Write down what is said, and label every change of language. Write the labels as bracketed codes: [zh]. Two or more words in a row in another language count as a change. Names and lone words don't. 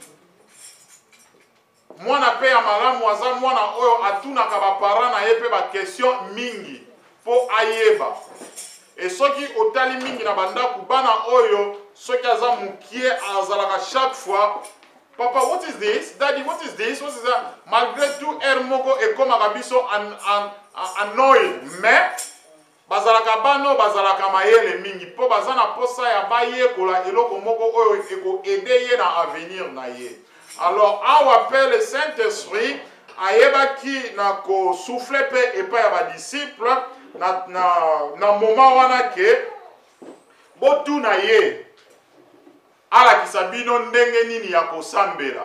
[ln] Mwana pe ya malamu aza mwana oyo atunaka ba parents na ye pe ba question mingi po ayeba. Et soki otali mingi na bandaku bana oyo soki aza mukie azalaka [fr] chaque fois [ln] papa [en] what is this, daddy what is this, what is that, [fr] malgré tout [ln] moko ekomaka biso annoyed, mais bazalaka bano bazalaka mayele mingi po baza na posa ya bayekola eloko moko oyo eko aider ye na avenir na ye. Alors awa pe le Saint-Esprit ayebaki na ko souffler pe epa ya ba disciple na moment wana ke botu na ye alakisa bino ndenge nini ya kosambela.